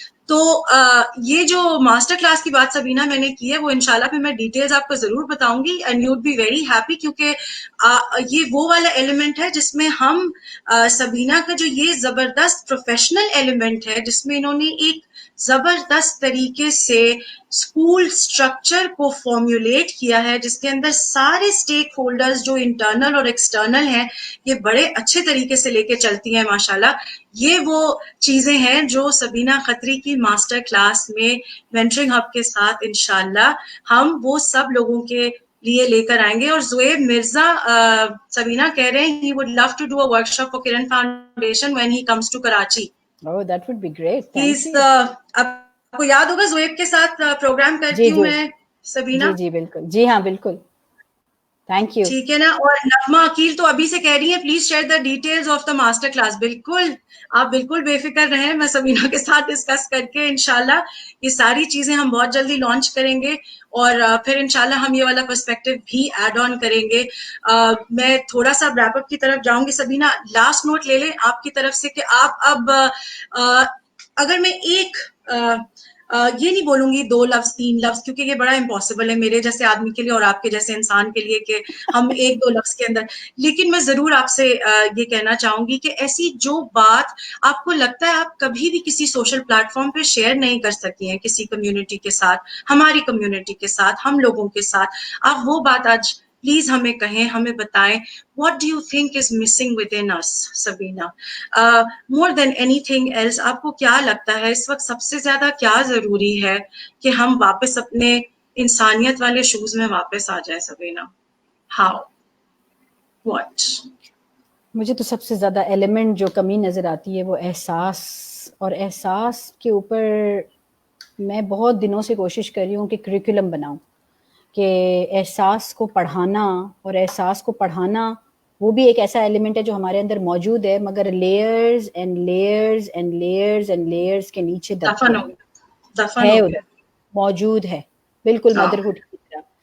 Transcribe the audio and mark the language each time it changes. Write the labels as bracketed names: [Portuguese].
[Urdu] تو یہ جو ماسٹر کلاس کی بات سبینہ میں نے کی ہے وہ انشاءاللہ پھر میں ڈیٹیلز آپ کو ضرور بتاؤں گی, [English] and you would be very happy, [Urdu] کیونکہ یہ وہ والا ایلیمنٹ ہے جس میں ہم سبینہ کا جو یہ زبردست پروفیشنل ایلیمنٹ ہے جس میں انہوں نے ایک زبردست طریقے سے اسکول اسٹرکچر کو فارمولیٹ کیا ہے, جس کے اندر سارے اسٹیک ہولڈرز جو انٹرنل اور ایکسٹرنل ہیں یہ بڑے اچھے طریقے سے لے کے چلتی ہیں ماشاءاللہ. یہ وہ چیزیں ہیں جو سبینہ خطری کی ماسٹر کلاس میں مینٹرنگ ہب کے ساتھ انشاءاللہ ہم وہ سب لوگوں کے لیے لے کر آئیں گے. اور زویب مرزا سبینہ کہہ رہے ہیں [English] he would love to do a workshop for Kiran Foundation when he comes to Karachi. Oh, that would be great. Thank you. [Urdu] آپ کو یاد ہوگا زویب کے ساتھ پروگرام کرتی ہوں میں سبینہ. جی بالکل, جی ہاں بالکل. Thank you. ٹھیک ہے نا. اور نغمہ عقیل تو ابھی سے کہہ رہی ہیں [English] Please share the details of the master class. [Urdu] بالکل آپ بالکل بے فکر رہیں, میں سبینہ کے ساتھ ڈسکس کر کے انشاءاللہ یہ ساری چیزیں ہم بہت جلدی لانچ کریں گے, اور پھر انشاءاللہ ہم یہ والا پرسپیکٹو بھی ایڈ آن کریں گے. میں تھوڑا سا ریپ اپ کی طرف جاؤں گی سبینہ. لاسٹ نوٹ لے لیں آپ کی طرف سے کہ آپ اب اگر میں ایک یہ نہیں بولوں گی 2 لفظ 3 لفظ, کیونکہ یہ بڑا امپاسبل ہے میرے جیسے آدمی کے لیے اور آپ کے جیسے انسان کے لیے کہ ہم 1-2 لفظ کے اندر, لیکن میں ضرور آپ سے یہ کہنا چاہوں گی کہ ایسی جو بات آپ کو لگتا ہے آپ کبھی بھی کسی سوشل پلیٹ فارم پہ شیئر نہیں کر سکتی ہیں کسی کمیونٹی کے ساتھ, ہماری کمیونٹی کے ساتھ, ہم لوگوں کے ساتھ, آپ وہ بات آج پلیز ہمیں کہیں, ہمیں بتائیں. [English] What do you think is missing within us, Sabina? More than anything else, [Urdu] آپ کو کیا لگتا ہے اس وقت سب سے زیادہ کیا ضروری ہے کہ ہم واپس اپنے انسانیت والے شوز میں واپس آ جائیں سبینہ؟ How? [English] What? [Urdu] مجھے تو سب سے زیادہ ایلیمنٹ جو کمی نظر آتی ہے وہ احساس, اور احساس کے اوپر میں بہت دنوں سے کوشش کر رہی ہوں کہ کریکولم بناؤں, کہ احساس کو پڑھانا, اور احساس کو پڑھانا وہ بھی ایک ایسا ایلیمنٹ ہے جو ہمارے اندر موجود ہے, مگر layers and layers and layers and layers کے نیچے دفن ہے, ادھر موجود ہے بالکل مدرہڈ کی طرح.